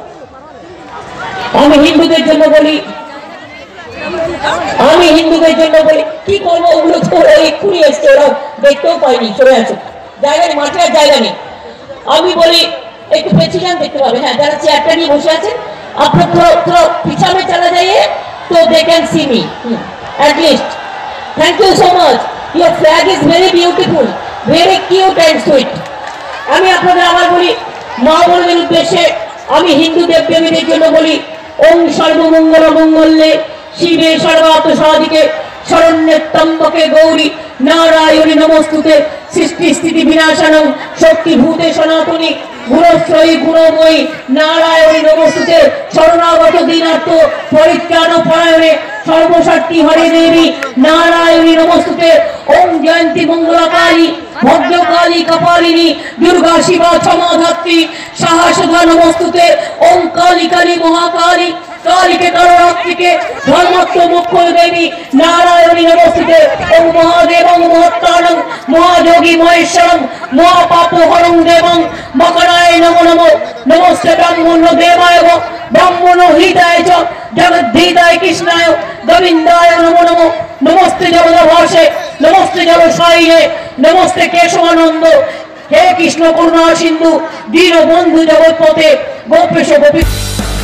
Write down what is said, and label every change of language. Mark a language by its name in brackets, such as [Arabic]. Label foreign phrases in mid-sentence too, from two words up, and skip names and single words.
[Bangla] আমি হিন্দুদের জন্য বলি, কি করবো, ওগুলো তো এক্ষুনি এসছে, ওরা দেখতেও পাইনি, সরে আছো, জায়গা নেই, মাঠে আর জায়গা নেই। আমি বলি একটু পেছিয়ে দেখতে পাবে, হ্যাঁ যারা চেয়ারটা নিয়ে বসে আছেন আপনার [Hindi] थोड़ा पीछे में चला जाइए तो [English] they can see me at least. Thank you so much. Your flag is very beautiful, very cute and sweet. [Bangla] আমি আপনাদের আবার বলি মা বোনদের উদ্দেশ্যে আমি হিন্দু দেবদেবীদের জন্য বলি [Sanskrit] ওম সর্বমঙ্গল মঙ্গলে শিবে সর্বার্থ সাধিকে শরণ্যে ত্র্যম্বকে গৌরী নারায়ণী নমস্তুতে সৃষ্টি স্থিতি বিনাশনং শক্তিভূতে সনাতনী গুণশ্রয়ী গুণময়ী নারায়ণী নমস্তুতে শরণাগত দীনার্থ পরিত্রাণ পরায়ণে সর্বশক্তি হরে দেবী নারায়ণী নমস্তুতে ওম জয়ন্তী মঙ্গলকালী ভদ্রকালী কপালিনী দুর্গা শিবা ক্ষমাধাত্রী সাহসধা নমস্তুতে ওম কালী কালী মহাকালী कालिके कालरात्रिके धर्मत्व मुख्य देवी नारायणी नमस्ते ओम महादेवं महत्तानं महायोगी महेश्वरं महापापहरं देवं मकराय नमो नमो नमस्ते ब्रह्मण्य देवाय ब्रह्मण्य हृदयाय च जगद्धिताय कृष्णाय गोविन्दाय नमो नमो नमस्ते जगदभाषे नमस्ते जलसायिने नमस्ते केशवानंद हे कृष्ण करुणा सिंधु दीनबंधु जगत्पते गोपेश गोपी